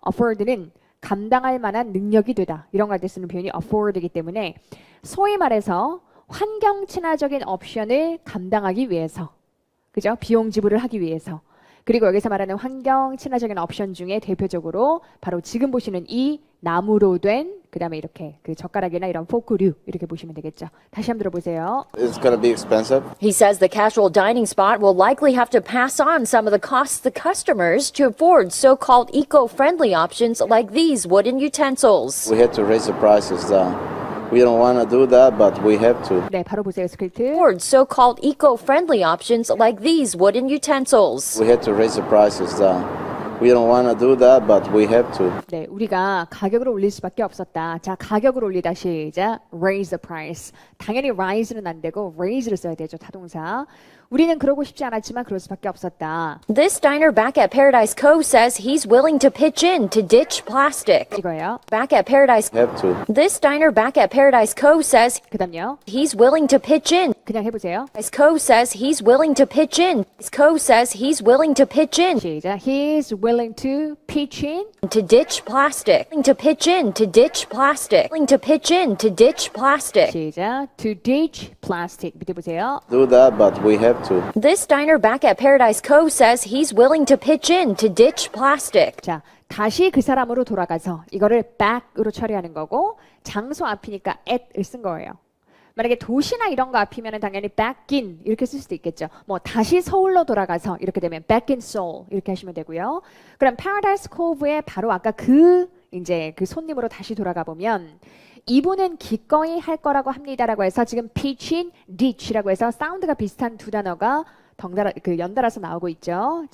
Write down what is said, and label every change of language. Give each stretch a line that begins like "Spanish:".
Korean: afford는 감당할 만한 능력이 되다. 이런 걸 때 쓰는 표현이 afford이기 때문에 소위 말해서 환경 친화적인 옵션을 감당하기 위해서 그죠? 비용 지불을 하기 위해서 그리고 여기서 말하는 환경 친화적인 옵션 중에 대표적으로 바로 지금 보시는 이 나무로 된 그다음에 이렇게 그 젓가락이나 이런 포크류 이렇게 보시면 되겠죠. 다시 한번 들어보세요.
English: It's gonna be expensive. He says the casual dining spot will likely have to pass on some of the costs to customers to afford so-called eco-friendly options like these wooden utensils. We had to raise the prices down. We don't want to do that, but we have to.
Korean: 네, 바로 보세요. 스크립트.
English: Afford so-called eco-friendly options like these wooden utensils. We had to raise the prices down. We don't want to do that, but we have to.
Korean: 네, 우리가 가격을 올릴 수밖에 없었다. 자, 가격을 올리다 시작.
English: Raise the price.
Korean: 당연히 rise는 안 되고 raise를 써야 되죠. 타동사. 우리는 그러고 싶지 않았지만 그럴 수밖에 없었다.
English: This diner back at Paradise Cove says he's willing to pitch in to ditch plastic.
Korean: 이거예요.
English: Back at Paradise Have to. This diner back at Paradise Cove says
Korean: 그다음요.
English: he's willing to pitch in.
Korean: 그냥 해보세요.
English: Paradise Cove says he's willing to pitch in. Cove says he's willing to pitch in
Korean: 시작.
English: He's willing to pitch in. to ditch plastic. Willing to pitch in to ditch plastic. Willing to pitch in to ditch plastic.
Korean: 시작.
English: To ditch plastic.
Korean: 밑에 보세요.
English: Do that, but we have to. This diner back at Paradise Cove says he's willing to pitch in to ditch plastic.
Korean: 자, 다시 그 사람으로 돌아가서 이거를 back으로 처리하는 거고 장소 앞이니까 at을 쓴 거예요. 만약에 도시나 이런 거 앞이면 당연히 back in 이렇게 쓸 수도 있겠죠. 뭐 다시 서울로 돌아가서 이렇게 되면
English: back in Seoul
Korean: 이렇게 하시면 되고요. 그럼 Paradise Cove에 바로 아까 이제 그 손님으로 다시 돌아가 보면 이분은 기꺼이 할 거라고 합니다라고 해서 지금 pitch in, ditch라고 해서 사운드가 비슷한 두 단어가 연달아서 나오고 있죠.